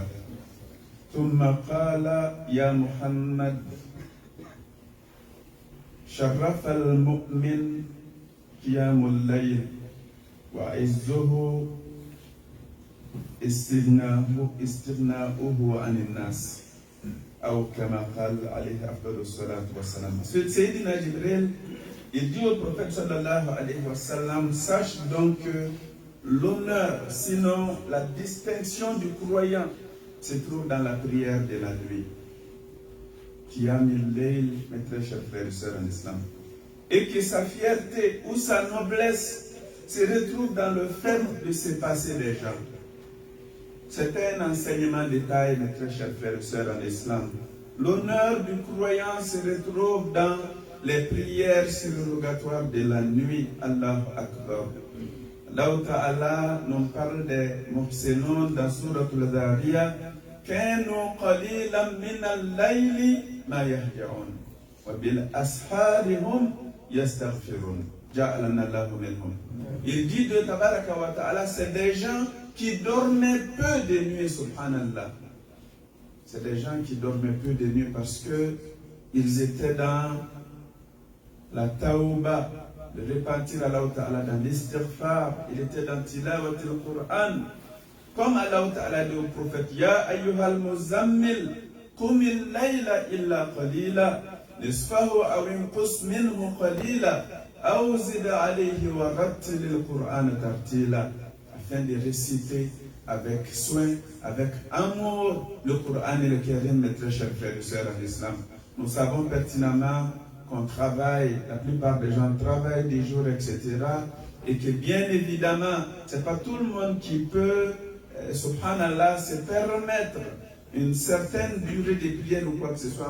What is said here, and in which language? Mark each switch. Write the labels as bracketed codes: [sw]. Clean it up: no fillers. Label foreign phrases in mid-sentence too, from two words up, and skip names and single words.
[ar] ثم قال يا محمد شرف المؤمن قيام الليل وعزه استغناؤه عن الناس أو كما قال عليه أفضل الصلاة والسلام. سيدنا جبريل, [fr] il dit au prophète [ar] صلى الله عليه وسلم, [fr] sache donc que l'honneur, sinon la distinction du croyant, se trouve dans la prière de la nuit. [ar] قيام الليل, [fr] mes très chers frères et sœurs en islam. Et que sa fierté ou sa noblesse se retrouve dans le fait de se passer les gens. C'est un enseignement de taille, mes très chers frères et sœurs en islam. L'honneur du croyant se retrouve dans les prières surrogatoires de la nuit. [ar] الله أكبر. الله تعالى [fr] nous parle des muhsinun dans Surat al-Dhariyah. [ar] كانوا قليلا من الليل ما يهجعون وبالأسحارهم يستغفرون. جعلنا الله منهم. [fr] Il dit de [ar] تبارك وتعالى, [fr] c'est des gens qui dormaient peu de nuit, subhanallah. C'est des gens qui dormaient peu de nuit parce que ils étaient dans la tauba, de repentir à [ar] الله تعالى, [fr] dans l'istighfar. Il était dans [ar] تلاوة القرآن. [fr] Comme [ar] الله تعالى [fr] dit au prophète, [ar] يا أيها المزمل قم الليل إلا قليلا نصفه أو انقص منه قليلا أو زد عليه ورتل القرآن ترتيلا. [fr] Afin de réciter avec soin, avec amour, le Qur'an et le Karim, mes très chers frères et sœurs en islam. Nous savons pertinemment qu'on travaille, la plupart des gens travaillent des jours, etc. Et que bien évidemment, ce n'est pas tout le monde qui peut, subhanallah, se permettre une certaine durée de prière ou quoi que ce soit.